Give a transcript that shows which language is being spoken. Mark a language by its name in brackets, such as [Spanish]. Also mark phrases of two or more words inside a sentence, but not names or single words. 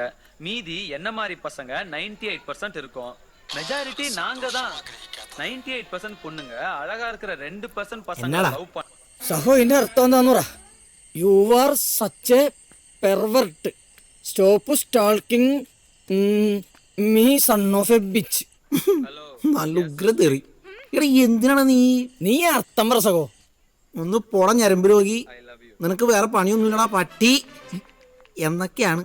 [Tamil] மீதி என்ன மாதிரி பசங்க 98% இருக்கும். மெஜாரிட்டி நாங்க தான். 98% பொண்ணுங்க அழகா இருக்கிற 2% பசங்க லவ் பண்ண. [Malayalam] സഹോ ഇതിന്റെ അർത്ഥം എന്താന്ന് പറ. [English] you are such a pervert. stop stalking me son of a bitch. [Malayalam] നല്ല ഉഗ്ര തെറി. എടാ എന്തിനാണ് നീ അർത്ഥം പറ സഹോ. ഒന്ന് പോട ഞരമ്പ് രോഗി, നിനക്ക് വേറെ പണിയൊന്നുമില്ലടാ പട്ടി എന്നൊക്കെയാണ്.